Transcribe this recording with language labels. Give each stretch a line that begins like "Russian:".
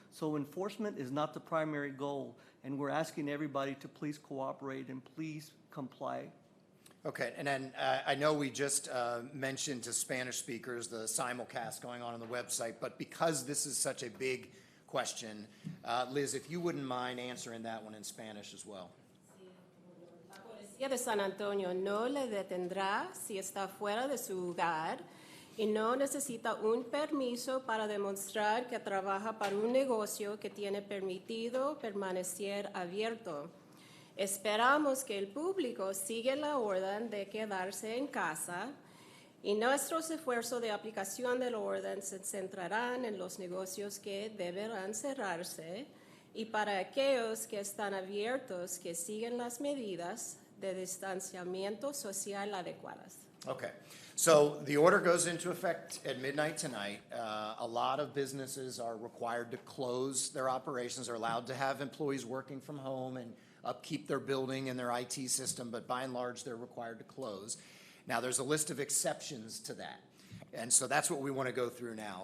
English: So enforcement is not the primary goal, and we're asking everybody to please cooperate and please comply. Okay, and then I know we just mentioned to Spanish speakers the simulcast going on the website, but because this is such a big question, Liz, if you wouldn't mind answering that one in Spanish as well.
Spanish: Policía de San Antonio no le detendrá si está fuera de su hogar y no necesita un permiso para demostrar que trabaja para un negocio que tiene permitido permanecer abierto. Esperamos que el público siga la orden de quedarse en casa y nuestros esfuerzos de aplicación de la orden se centrarán en los negocios que deberán cerrarse y para aquellos que están abiertos que siguen las medidas de distanciamiento social adecuadas.
English: Okay, so the order goes into effect at midnight tonight. A lot of businesses are required to close their operations. They're allowed to have employees working from home and upkeep their building and their IT system, but by and large, they're required to close. Now, there's a list of exceptions to that. And so that's what we want to go through now.